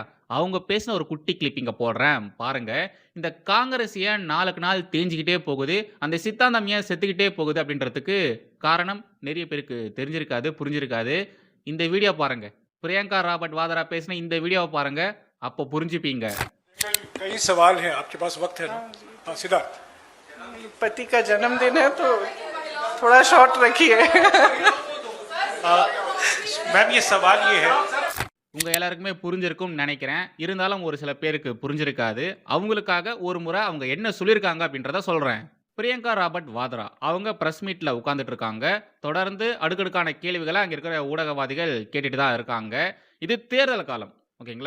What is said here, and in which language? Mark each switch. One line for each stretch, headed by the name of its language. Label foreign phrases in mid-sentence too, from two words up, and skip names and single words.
Tamil: அவங்க பேசின ஒரு குட்டி கிளிப் இங்க போடுறேன் பாருங்க. இந்த காங்கிரஸ் ஏன் நாளுக்கு நாள் தேஞ்சுக்கிட்டே போகுது, அந்த சித்தாந்தம் ஏன் செத்துக்கிட்டே போகுது அப்படின்றதுக்கு காரணம் நிறைய பேருக்கு தெரிஞ்சிருக்காது, புரிஞ்சிருக்காது. இந்த வீடியோ பாருங்க. பிரியங்கா ராபர்ட் வாத்ரா பேசின இந்த வீடியோவை பாருங்க. அப்போ புரிஞ்சுப்பீங்க.
Hindi: कई सवाल हैं आपके पास वक्त है ना? हाँ, सिद्धार्थ पति का जन्मदिन है तो थोड़ा शॉर्ट रखिए। मैम ये सवाल ये है
Tamil: உங்க எல்லாருக்குமே புரிஞ்சிருக்கும்னு நினைக்கிறேன். இருந்தாலும் ஒரு சில பேருக்கு புரிஞ்சிருக்காது. அவங்களுக்காக ஒரு முறை அவங்க என்ன சொல்லியிருக்காங்க அப்படின்றத சொல்றேன். பிரியங்கா ராபர்ட் வாத்ரா அவங்க பிரஸ் மீட்ல உட்கார்ந்துட்டு இருக்காங்க. தொடர்ந்து அடுக்கடுக்கான கேள்விகளை அங்க இருக்கிற ஊடகவாதிகள் கேட்டுட்டு தான் இருக்காங்க. இது தேர்தல் காலம், ஓகேங்களா?